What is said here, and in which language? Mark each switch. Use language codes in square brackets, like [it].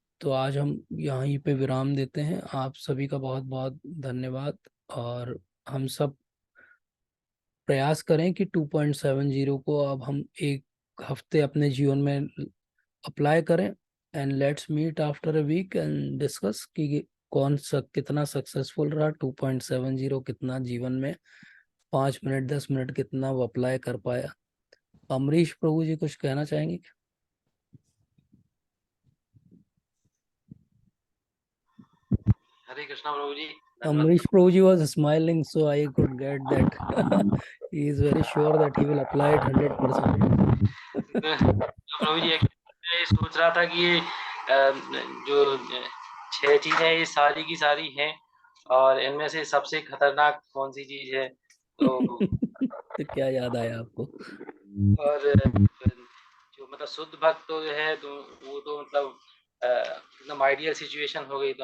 [hi] तो आज हम यहीं पे विराम देते हैं। आप सभी का बहुत बहुत धन्यवाद, और हम सब प्रयास करें कि 2.70 को अब हम एक हफ्ते अपने जीवन में अप्लाई करें, [en] and let's meet after a week and discuss [hi] कि कौन सा कितना सक्सेसफुल रहा, 2.70 कितना जीवन में 5 मिनट 10 मिनट कितना वो अप्लाई कर पाया। अमरीश प्रभु जी कुछ कहना चाहेंगे? हरे कृष्णा प्रभु जी, धन्यवाद। [en] Amrish Prabhuji was smiling, so I could get that. He is very sure that he will apply it 100%. [hi] प्रभु जी मैं ये सोच रहा था कि ये जो 6 चीजें ये सारी की सारी हैं, और इनमें से सबसे खतरनाक कौन सी चीज है, तो तो क्या याद आया आपको? और जो मतलब शुद्ध भक्त तो है, तो वो तो मतलब एकदम आइडियल सिचुएशन हो गई।